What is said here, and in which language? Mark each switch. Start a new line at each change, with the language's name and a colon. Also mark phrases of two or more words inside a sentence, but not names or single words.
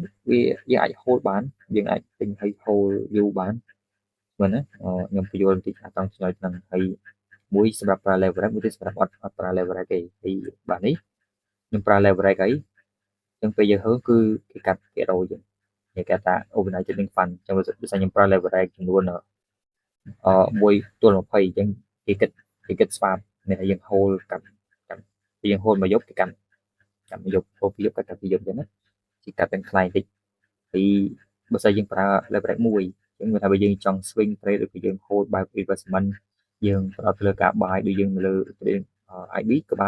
Khmer: វាយើងអាច hold បានយើងអាចទិញហើយ hold យូរបានមែនណាខ្ញុំបញ្យល់បន្តិចថាត្រង់ចំណុចហ្នឹងហើយមួយសម្រាប់ប្រើ leverage មួយទៀតសម្រាប់អត់ប្រើ leverage ទេហើយបាទនេះខ្ញុំប្រើ leverage ហើយអញ្ចឹងពេលយើងហឺគឺគេកាត់ភាគរយយើងគេគេថា overnight
English: trading fund
Khmer: អញ្ចឹងបើសិនខ្ញុំប្រើ leverage ចំនួន1 ទល់ 20អញ្ចឹងគេគិតស្វាបមានតែយើង hold កាត់យើង hold មួយយប់គេកាត់មួយយប់ hold ពីរយប់កាត់ពីរយប់អញ្ចឹងណាគេកាត់ទាំងថ្លៃតិច ពីបើសិនយើងប្រើ leverage មួយអញ្ចឹងថាបើយើងចង់
English: swing trade
Khmer: ឬក៏យើង hold បែប investment យើងផ្ដោតទៅលើការ buy ដូចយើងនៅលើ IB ក៏បាន